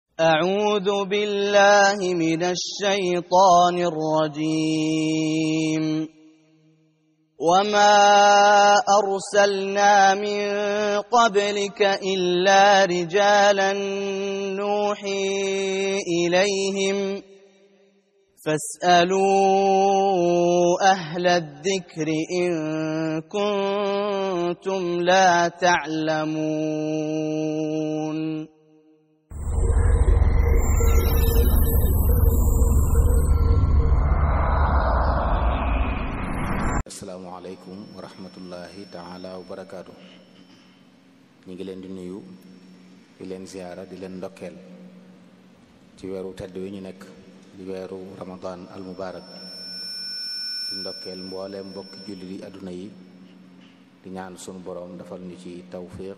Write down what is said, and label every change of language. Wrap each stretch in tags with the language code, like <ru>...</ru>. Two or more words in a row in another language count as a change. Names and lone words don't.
<ar>أعوذ بالله من الشيطان الرجيم وما أرسلنا من قبلك إلا رجالا نوحي إليهم فاسألوا أهل الذكر إن كنتم لا تعلمون السلام عليكم ورحمة الله تعالى وبركاته.</ar> <wo>ñu ngi leen di nuyu di leen ziyaara di leen ndokkeel ci weeru tedd wi ñu nekk di weeru</wo> <ar>رمضان المبارك</ar> <wo>di ndokkeel mbooleem mbokki julli di àdduna yi di ñaan sunu boroom defal ñu ci tawfiq</wo>